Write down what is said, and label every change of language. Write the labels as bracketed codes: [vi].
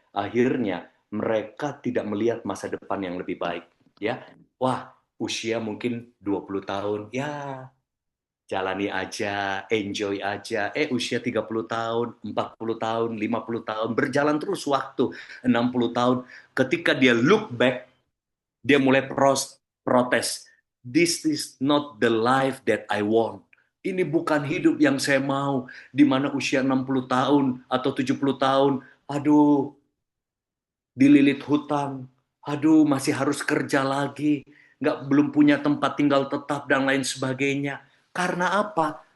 [id] Akhirnya mereka tidak melihat masa depan yang lebih baik. Ya, wah, usia mungkin 20 tahun, ya jalani aja, enjoy aja. Usia 30 tahun, 40 tahun, 50 tahun, berjalan terus waktu, 60 tahun. Ketika dia [en] look back, [id] dia mulai protes. [en] This is not the life that I want. [id] Ini bukan hidup yang saya mau, di mana usia 60 tahun atau 70 tahun, aduh, dililit hutang, aduh, masih harus kerja lagi, belum punya tempat tinggal tetap, dan lain sebagainya. Karena apa?